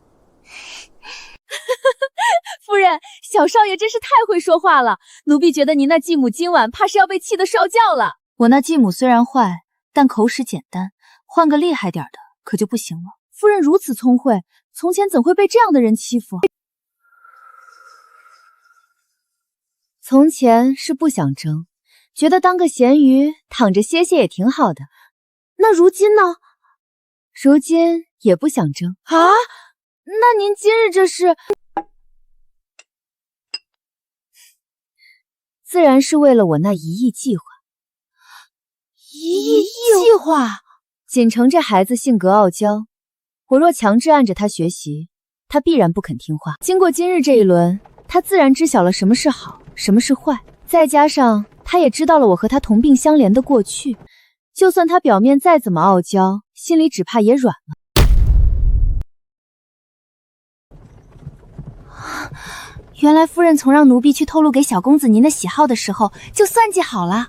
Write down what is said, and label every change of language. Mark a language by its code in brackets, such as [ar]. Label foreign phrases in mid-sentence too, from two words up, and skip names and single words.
[zh] 夫人，小少爺真是太會說話了，奴婢覺得您那繼母今晚怕是要被氣得燒叫了。我那繼母雖然壞，但口齒簡單，換個厲害點的可就不行了。夫人如此聰慧，從前怎會被這樣的人欺負？從前是不想爭，覺得當個鹹魚躺着歇歇也挺好的。那如今呢？如今也不想爭啊？那您今日这是？自然是為了我那1 億計劃。 1億計劃？錦城這孩子性格傲嬌，我若強制按着他學習，他必然不肯聽話。經過今日這一輪，他自然知曉了什麼是好，什麼是壞。再加上他也知道了我和他同病相憐的過去，就算他表面再怎麼傲嬌，心裡只怕也軟了。原來夫人從讓奴婢去透露給小公子您的喜好的時候，就算計好了。